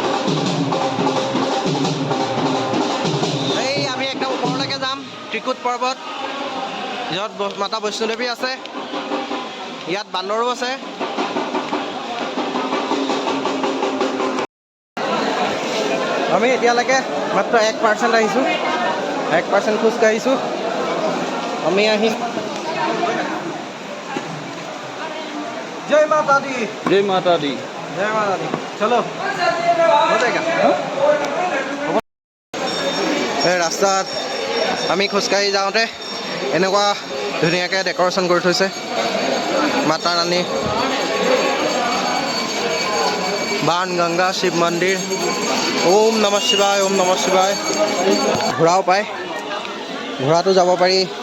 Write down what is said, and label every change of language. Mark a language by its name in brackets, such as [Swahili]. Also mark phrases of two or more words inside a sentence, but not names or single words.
[Assamese] এই আমি একদম ওপৰলৈকে যাম, ত্ৰিকুট পৰ্বত, য'ত মাতা বৈষ্ণো দেৱী আছে। ইয়াত বান্দৰো আছে। আমি এতিয়ালৈকে মাত্ৰ 1% আহিছোঁ, 1% খোজকাঢ়িছোঁ। আমি আহিম। [Hindi] जय माता दी, जय माता दी, जय माता दी। चलो हो जाएगा। [Assamese] এই ৰাস্তাত আমি খোজকাঢ়ি যাওঁতে এনেকুৱা ধুনীয়াকৈ ডেক'ৰেশ্যন কৰি থৈছে মাতা ৰাণী। বাণ গংগা শিৱ মন্দিৰ। [Sanskrit] ওম নমঃ শিৱায়, ওম নমঃ শিৱায়। [Assamese] ঘোঁৰাও পায়, ঘোঁৰাটো যাব পাৰি।